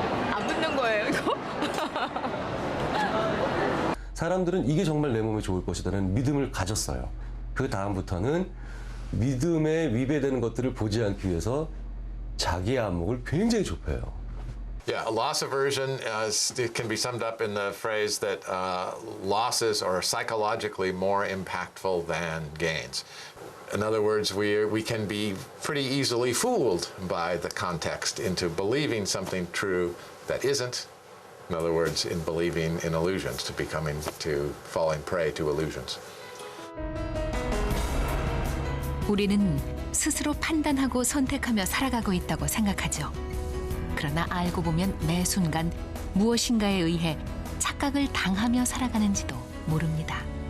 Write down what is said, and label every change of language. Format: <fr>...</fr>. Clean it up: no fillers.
<ko>안 붙는 거예요, 이거? 사람들은 이게 정말 내 몸에 좋을 것이라는 믿음을 가졌어요. 그 다음부터는 믿음에 위배되는 것들을 보지 않기 위해서 자기의 안목을 굉장히 좁혀요.</ko> <en>Yeah, a loss aversion it can be summed up in the phrase that losses are psychologically more impactful than gains. In other words, we can be pretty easily fooled by the context into believing something true that isn't. In other words, in believing in illusions, to falling prey to illusions.</en> <ko>우리는 스스로 판단하고 선택하며 살아가고 있다고 생각하죠. 그러나 알고 보면 매 순간 무엇인가에 의해 착각을 당하며 살아가는지도 모릅니다.</ko>